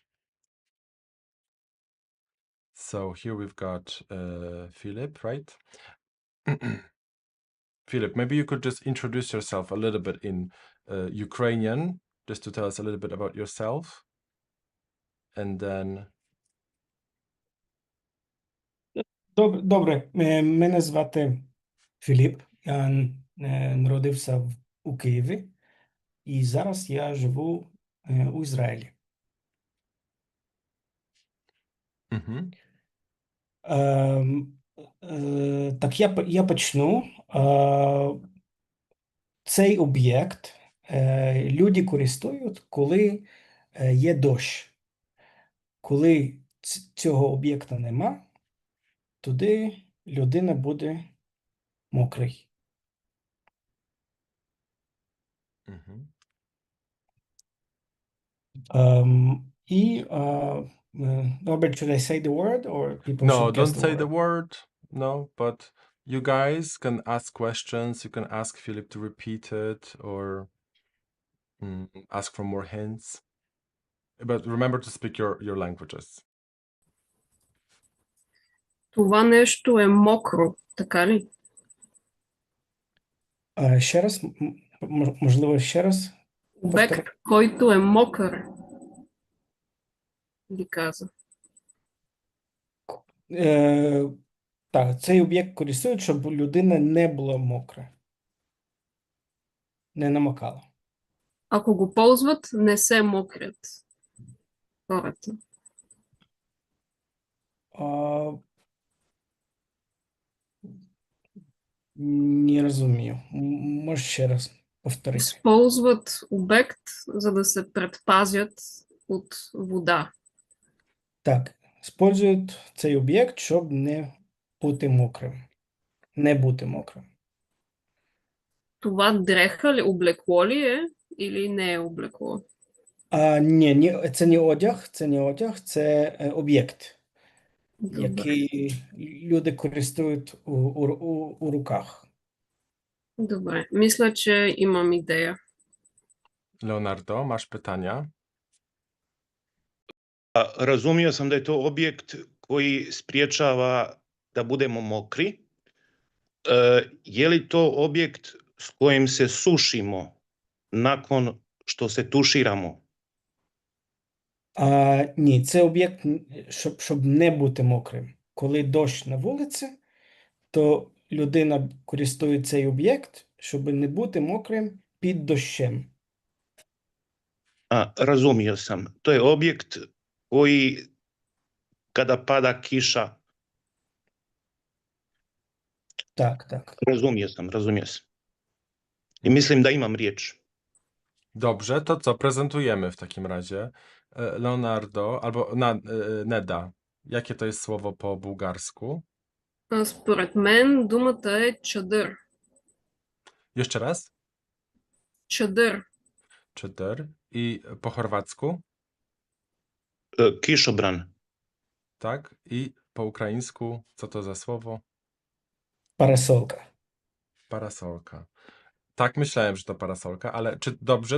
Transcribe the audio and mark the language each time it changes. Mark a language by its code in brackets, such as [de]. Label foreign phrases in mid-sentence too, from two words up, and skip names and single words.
[en] So here we've got Philip, right? Philip, maybe you could just introduce yourself a little bit in Ukrainian, just to tell us a little bit about yourself. And then... [uk] Добре, мене звати Філіп, я народився у Києві, і зараз я живу у Ізраїлі. Так, я почну. Цей об'єкт люди користують, коли є дощ. Коли цього об'єкта нема, туди людина буде мокрий. [en] Robert, should I say the word or people should guess don't the say word? the word. No, but you guys can ask questions. You can ask Philip to repeat it or ask for more hints. But remember to speak your languages. [bg] Това нещо е мокро, така ли? [uk] Ще раз, можливо, ще раз. [bg] Обект, който е мокър, ви каза. [uk] Так, цей об'єкт користують, щоб людина не була мокра. Не намокала. [bg] Ако го ползват, не се мокрят хората. [uk] Не розумію. Може ще раз повторити. [bg] Използват обект, за да се предпазят от вода. [uk] Так, использують цей об'єкт, щоб не бути мокрим. Не бути мокрим. [bg] Това дреха ли, облекло ли е или не е облекло? [uk] Ні, це не одяг, це об'єкт, який люди користують у руках. [bg] Добре, мисля, че имам идея. [pl] Leonardo, masz pytania? [hr] Razumio sam da je to objekt koji spriječava da budemo mokri. Je li to objekt s kojim se sušimo nakon što se tuširamo? [uk] Ні, це об'єкт, щоб не бути мокрим. Коли дощ на вулиці, то людина користує цей об'єкт, щоб не бути мокрим під дощем. [hr] Razumio sam. To je objekt koji kada pada kiša. [uk] Так, так. [hr] Razumio sam. I mislim da imam riječ. [pl] Dobrze, to co prezentujemy w takim razie? Leonardo albo Neda. Jakie to jest słowo po bułgarsku? [bg] Според мен думата е чадър. [pl] Jeszcze raz? [bg] Чадър. [pl] Czyder. I po chorwacku? [hr] Kišobran. [pl] Tak. I po ukraińsku co to za słowo? [uk] Парасолка. [pl] Parasolka. Tak, myślałem, że to parasolka, ale czy dobrze?